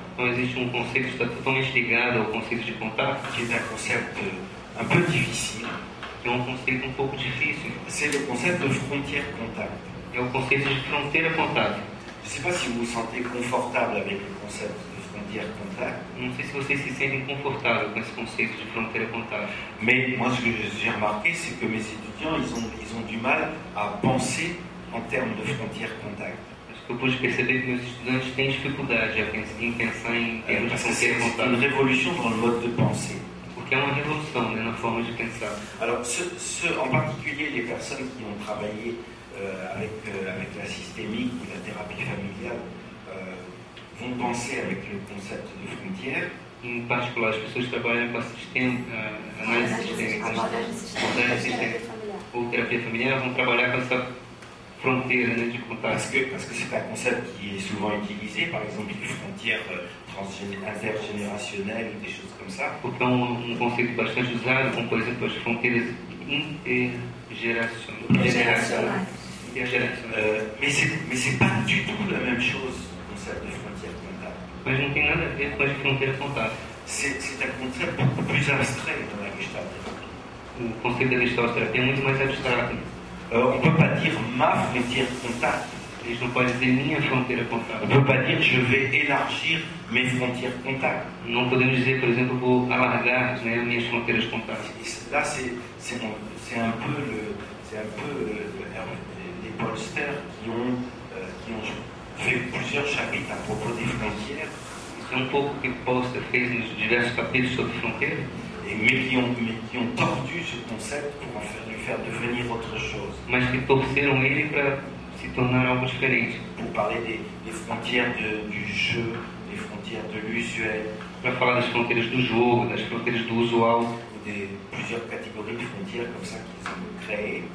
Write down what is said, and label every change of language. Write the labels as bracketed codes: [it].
[pt] Então, existe um conceito que está totalmente ligado ao conceito de contato, [fr] qui est un concept un peu difficile. [pt] que é um conceito um pouco difícil. [fr] C'est le concept de frontière contact. [pt] É o conceito de fronteira-contato. [fr] Je ne sais pas si vous vous sentez confortable avec le concept de frontière contact, [pt] Não sei se vocês se sentem confortáveis com esse conceito de fronteira-contato. [fr] mais moi ce que j'ai remarqué, c'est que mes étudiants, ils ont du mal à penser en termes de frontière contact. [pt] Acho que eu pude perceber que meus estudantes têm dificuldade em pensar em termos de [fr] Parce que c'est une [pt] fronteira-contato. [fr] révolution dans le mode de pensée. [pt] Porque é uma revolução, né, na forma de pensar. [fr] Alors, en particulier les personnes qui ont travaillé avec la systémique ou la thérapie familiale vont penser avec le concept de frontière. [pt] Em particular, as pessoas que trabalham com análise sistêmica, abordagem sistêmica ou terapia familiar vão trabalhar com essa fronteira, né, de contato. [fr] Parce que c'est un concept qui est souvent utilisé, par exemple les frontières intergénérationnelles ou des choses comme ça. [pt] Porque é um conceito bastante usado, como por exemplo as fronteiras intergeracionais. [fr] Mais c'est pas du tout la même chose, le concept de frontière contact. [pt] Mas não tem nada a ver com as fronteiras-contato. [fr] C'est un concept beaucoup plus abstrait dans la Gestalt thérapie. [pt] O conceito da Gestalt terapia é muito mais abstrato. [fr] On ne peut pas dire ma frontière contact. [pt] A gente não pode dizer minha fronteira [fr] On [pt] contato. [fr] ne peut pas dire je vais élargir mes frontières contact. [pt] Não podemos dizer, por exemplo, vou alargar, né, minhas fronteiras contato. [fr] Et là, c'est un peu les Polster qui ont fait plusieurs chapitres à propos des frontières, [pt] Isso é um pouco o que Polster fez nos diversos capítulos sobre fronteira, [fr] mais qui ont tordu ce concept pour lui faire devenir autre chose. [pt] mas que torceram ele para se tornar algo diferente. [fr] Pour parler des frontières du jeu, des frontières de l'usuel, [pt] Para falar das fronteiras do jogo, das fronteiras do usual, [fr] ou des plusieurs catégories de frontières comme ça qu'ils ont créées.